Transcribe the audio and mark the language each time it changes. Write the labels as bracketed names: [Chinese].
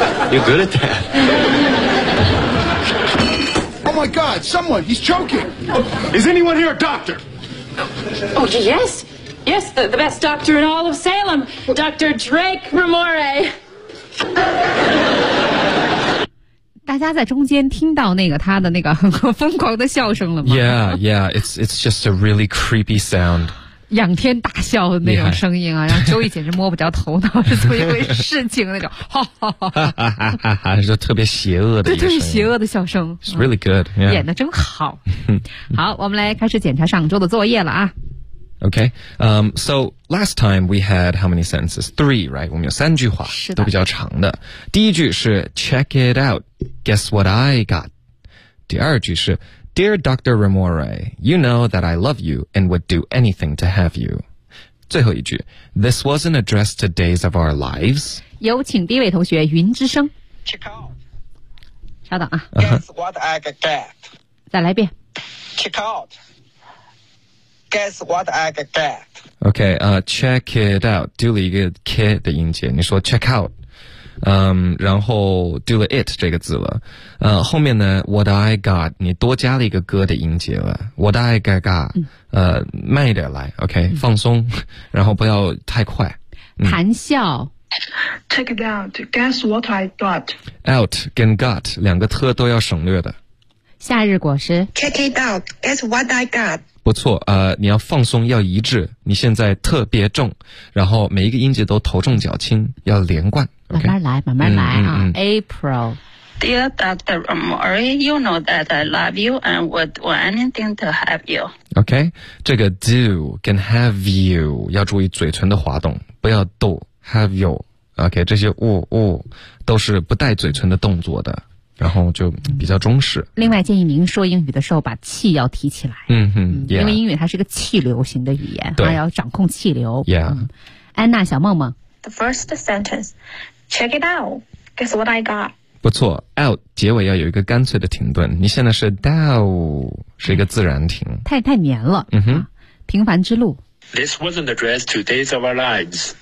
[English] You're good at that. Oh my God, someone, he's choking. Is anyone here a doctor? Oh, yes. Yes, the best doctor in all of Salem. Dr. Drake Ramore. [Chinese] 大家在中间听到那个他的那个疯狂的笑声了吗 [English] Yeah, yeah, it's just a really creepy sound. [Chinese] 仰天大笑的那种声音啊、yeah. 让 Joey 简直摸不着头脑是怎么一回事情那种哈哈哈哈就特别邪恶的一个声音对特别邪恶的笑声 [English] It's really good、yeah. [Chinese] 演得真好好我们来开始检查上周的作业了啊 [English] OK、So last time we had how many sentences? Three, right? [Chinese] 我们有三句话是的都比较长的第一句是 [English] Check it out Guess what I got [Chinese] 第二句是 [English] Dear Dr. Ramore, you know that I love you and would do anything to have you. [Chinese] 最后一句 [English] This wasn't addressed to days of our lives. [Chinese] 有请第一位同学云之声 [English] Check out. [Chinese] 稍等啊 [English] Guess what I get. [Chinese] 再来一遍 Check out. Guess what I get. [English] OK,、check it out. [Chinese] 丢了一个 K 的音节你说 check out. 然后 do了 it 这个字了后面呢 [English] what I got [Chinese] 你多加了一个歌的音节了 what I got、嗯、慢一点来 OK、嗯、放松然后不要太快谈笑、嗯、 [English] check it out guess what I got [Chinese] out 跟 got 两个特都要省略的夏日果实 [English] check it out guess what I got [Chinese] 不错，你要放松，要一致，你现在特别重，然后每一个音节都头重脚轻，要连贯。慢慢来，慢慢来啊。April。 [English] Dear Dr. Amori, you know that I love you and would do anything to have you. [Chinese] Okay, 这个 do 跟 [English] have you [Chinese] 要注意嘴唇的滑动，不要 do, have you. Okay, 这些 woo 都是不带嘴唇的动作的，然后就比较中式。另外建议您说英语的时候把气要提起来。 [English] Yeah. [Chinese] 因为英语它是个气流型的语言，对，它要掌控气流。 [English] Yeah. [Chinese] 安娜小梦梦。 [English] The first sentence, check it out, guess what I got. [Chinese] 不错 out 结尾要有一个干脆的停顿，你现在是 down 是一个自然停，太黏了。嗯哼，平凡之路。 [English] This wasn't addressed to days of our lives.